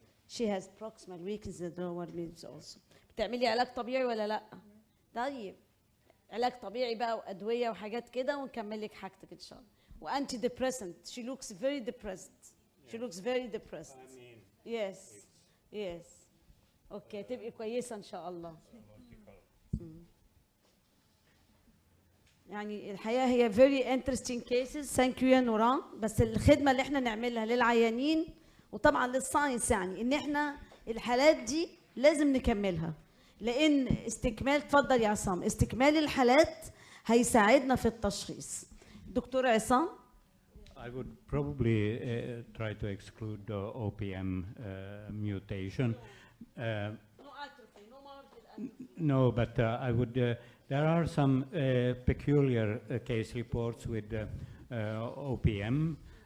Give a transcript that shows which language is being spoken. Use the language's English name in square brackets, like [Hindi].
[English] She has proximal weakness in the lower limbs also. [Arabic] بتعملي علاج طبيعي ولا لا؟ طيب علاج طبيعي بقى وادويه وحاجات كده ونكمل لك حاجتك ان شاء الله. وانتي ديبريسنت. [English] She looks very depressed. She looks very depressed. Yes. [Arabic] اوكي تبقي كويسه ان شاء الله. يعني الحقيقه هي [English] very interesting cases. Thank you [Arabic] يا نوران. بس الخدمه اللي احنا نعملها للعيانين وطبعا للساينس يعني ان احنا الحالات دي لازم نكملها لان استكمال اتفضل يا عصام استكمال الحالات هيساعدنا في التشخيص. دكتور عصام. [English] I would probably try to exclude the OPM mutation. No atrophy, no marked atrophy. No, but I would. There are some peculiar case reports with OPM.